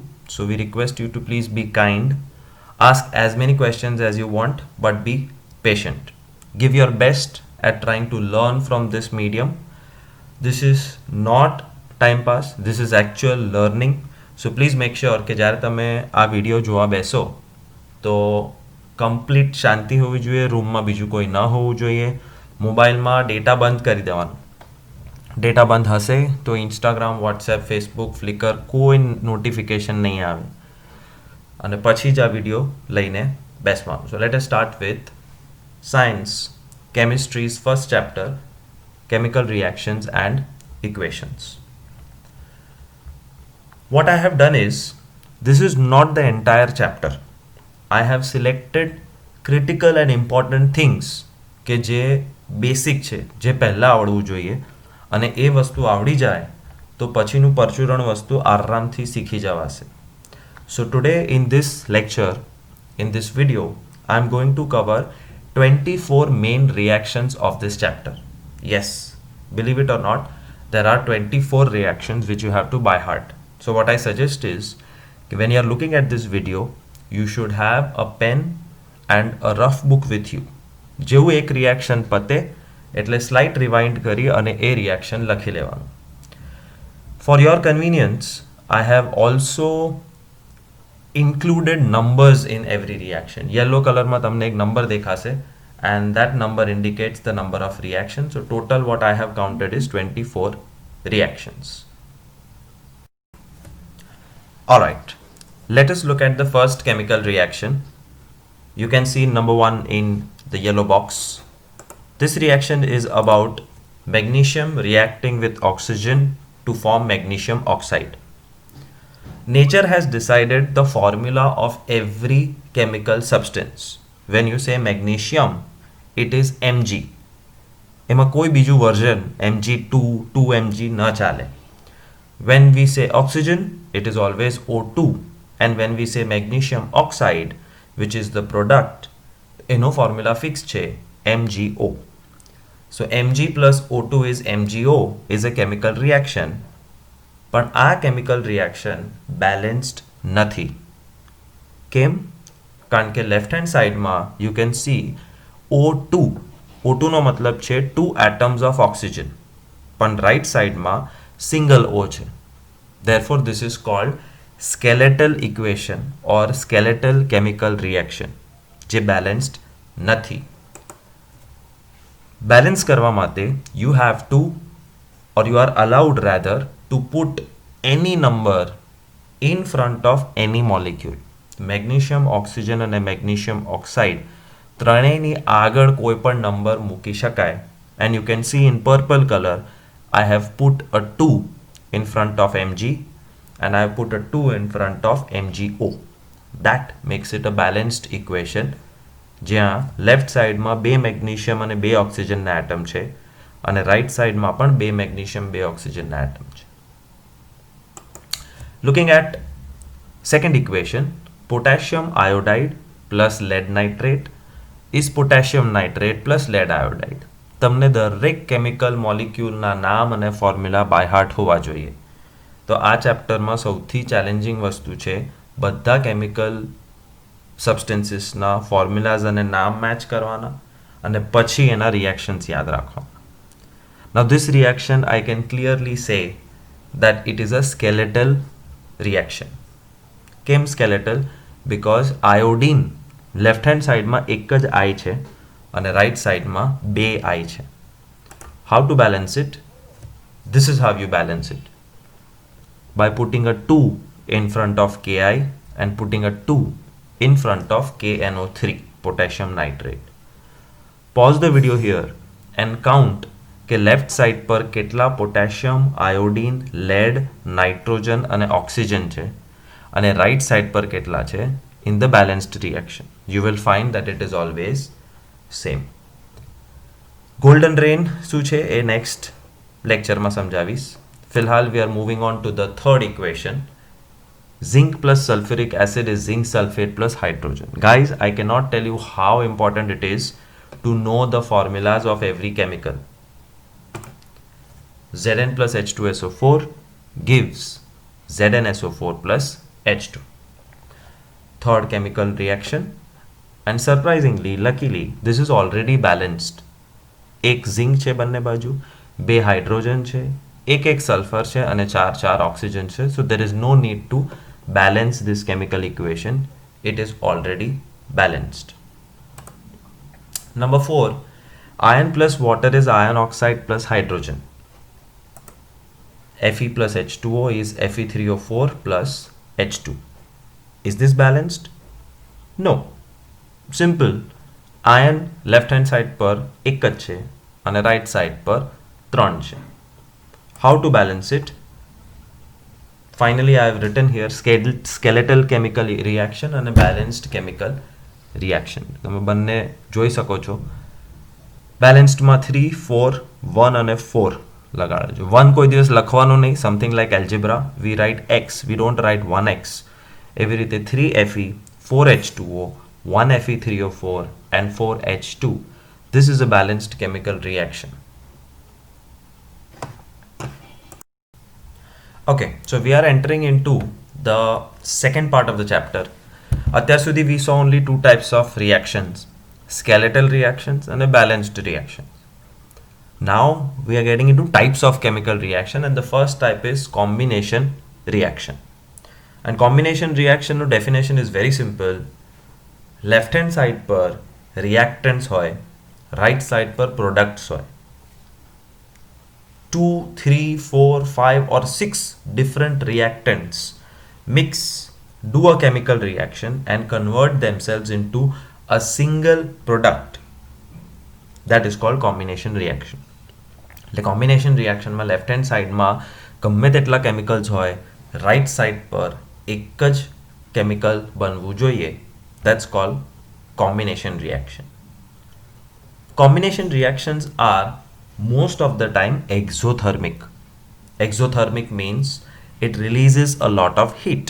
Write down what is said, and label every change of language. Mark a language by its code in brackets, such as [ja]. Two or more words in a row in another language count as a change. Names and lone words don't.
[en] So, we request you to please be kind, ask as many questions as you want, but be patient. Give your best at trying to learn from this medium. This is not time pass, this is actual learning. So please make sure [gu] કે જ્યારે તમે આ વિડીયો જોવા બેસો તો કમ્પ્લીટ શાંતિ હોવી જોઈએ, રૂમમાં બીજું કોઈ ન હોવું જોઈએ, મોબાઈલમાં ડેટા બંધ કરી દેવાનો. ડેટા બંધ હશે તો ઇન્સ્ટાગ્રામ, વોટ્સએપ, ફેસબુક, ફ્લિકર કોઈ નોટિફિકેશન નહીં આવે અને પછી જ આ વિડીયો લઈને બેસવાનું. [en] So let us start with science chemistry's first chapter chemical reactions and equations. What I have done is, this is not the entire chapter. I have selected critical and important things [gu] કે જે બેસિક છે, જે પહેલાં આવડવું જોઈએ અને એ વસ્તુ આવડી જાય તો પછીનું પરચુરણ વસ્તુ આરામથી શીખી જવાશે. [en] So today in this lecture, in this video, I am going to cover 24 main reactions of this chapter. Yes, believe it or not, there are 24 reactions which you have to by heart. So what I suggest is, when you are looking at this video, you should have a pen and a rough book with you. [gu] જેવું એક રિએક્શન પતે એટલે [en] slight rewind [gu] કરી અને એ રિએક્શન લખી લેવાનું. [en] For your convenience, I have also included numbers in every reaction. Yellow [gu] કલરમાં તમને એક નંબર દેખાશે [en] and that number indicates the number of reactions. So total what I have counted is 24 reactions. Alright, let us look at the first chemical reaction. You can see number 1 in the yellow box. This reaction is about magnesium reacting with oxygen to form magnesium oxide. Nature has decided the formula of every chemical substance. When you say magnesium, it is Mg. [gu] એમાં કોઈ બીજું વર્ઝન Mg2, 2Mg ન ચાલે. [en] When we say oxygen, it is always O2. And when we say magnesium oxide, which is the product, [gu] એનો formula fix છે [en] MgO. So Mg plus O2 is MgO is a chemical reaction. [gu] પણ આ [en] chemical reaction balanced [gu] નથી. કેમ? કારણ કે [en] left hand sideમાં you can see O2. [gu] O2નો મતલબ છે 2 [en] atoms of oxygen. [gu] પણ [en] right sideમાં single [gu] O છે. [en] Therefore this is called skeletal equation or skeletal chemical reaction [gu] જે balanced નથી. [en] Balance [gu] કરવા માટે [en] you have to, or you are allowed rather, to put any number in front of any molecule. [gu] મેગ્નેશિયમ, ઓક્સિજન અને મેગ્નેશિયમ ઓક્સાઇડ ત્રણેયની આગળ કોઈ પણ નંબર મૂકી શકાય. [en] And you can see in purple color I have put a 2 in front of Mg and I have put a 2 in front of MgO. That makes it a balanced equation [gu] જ્યાં [en] left sideમાં [gu] 2 મેગ્નેશિયમ અને 2 ઓક્સિજનના એટમ છે અને [en] right sideમાં [gu] પણ 2 મેગ્નેશિયમ 2 ઓક્સિજનના એટમ છે. [en] Looking at second equation, potassium iodide plus lead nitrate is potassium nitrate plus lead iodide. [gu] તમને દરેક કેમિકલ મોલિક્યુલના નામ અને ફોર્મ્યુલા [en] by heart [gu] હોવા જોઈએ. તો આ ચેપ્ટરમાં સૌથી ચેલેન્જિંગ વસ્તુ છે બધા [en] chemical substancesના [gu] ફોર્મ્યુલાઝ અને નામ મેચ કરવાના અને પછી એના રિએક્શન્સ યાદ રાખવાના. [en] Now this reaction I can clearly say that it is a skeletal reaction. [gu] કેમ skeletal? [en] Because iodine left hand sideમાં [gu] એક જ I છે અને [en] right sideમાં [gu] 2 I છે. [en] How to balance it? This is how you balance it. By putting a 2 in front of Ki and putting a 2 in front of KNO3, potassium nitrate. Pause the video here and count [gu] કે [en] left side [gu] પર કેટલા પોટેશિયમ, આયોડીન, લેડ, નાઇટ્રોજન અને ઓક્સિજન છે અને [en] right side [gu] પર કેટલા છે [en] in the balanced reaction. You will find that it is always same. golden rain [gu] શું છે એ [en] next lectureમાં [gu] સમજાવીશ. [en] ફિલહાલ we are moving on to the third equation. Zinc plus sulfuric acid is zinc sulfate plus hydrogen. Guys, I cannot tell you how important it is to know the formulas of every chemical. Zn plus H2SO4 gives ZnSO4 plus H2. Third chemical reaction, and surprisingly, luckily, this is already balanced. એક ઝિંક છે બંને બાજુ, બે હાઇડ્રોજન છે, એક સલ્ફર છે અને ચાર ઓક્સિજન છે. So there is no need to balance this chemical equation. It is already balanced. Number 4, iron plus water is iron oxide plus hydrogen. Fe plus H2O is Fe3O4 plus H2. Is this balanced? No. Simple. [gu] આયન [en] left hand side [gu] પર એક જ છે અને [en] right side [gu] પર 3 છે. [en] How to balance it? Finally I have written here skeletal chemical reaction અને balanced chemical reaction. [gu] તમે બંને જોઈ શકો છો. બેલેન્સ્ડમાં 3, 4, 1 અને 4 લગાડજો. 1 કોઈ દિવસ લખવાનું નહીં, [en] something like algebra. We write x, we don't write 1x. [gu] એવી રીતે [en] 3Fe, 4H2O, 1Fe3O4 and 4H2. This is a balanced chemical reaction. Okay, so we are entering into the second part of the chapter. [gu] અત્યાર સુધી [en] we saw only two types of reactions, skeletal reactions and a balanced reaction. Now we are getting into types of chemical reaction, and the first type is combination reaction. And combination reaction no definition is very simple. Left hand side [gu] પર reactants હોય, [en] right side [gu] પર products હોય. [en] 2, 3, 4, 5 or 6 different reactants mix, do a chemical reaction and convert themselves into a single product. That is called combination reaction. [gu] એટલે [en] combination reaction [gu] માં [en] left hand side [gu] માં ગમે તેટલા chemicals હોય, [en] right side [gu] પર એક જ chemical બનવું જોઈએ. [en] That's called combination reaction. Combination reactions are most of the time exothermic. Exothermic means it releases a lot of heat.